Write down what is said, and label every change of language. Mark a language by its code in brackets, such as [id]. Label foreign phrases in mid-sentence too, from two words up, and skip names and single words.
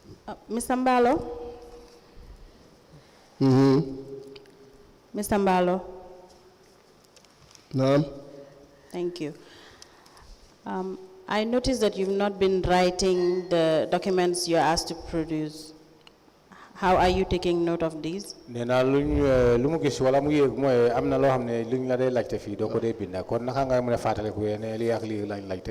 [en] Mr. Mballow? Mr. Mballow? [wo] Naam. [en] Thank you. I noticed that you've not been writing the documents you're asked to produce. How are you taking note of these? [wo] Nena lumu gis wala mu yeg moy amna lo xamne luñ la day laajte fi do ko day binda kon naka nga mëna fatale ko ne li ak li lañ laajte.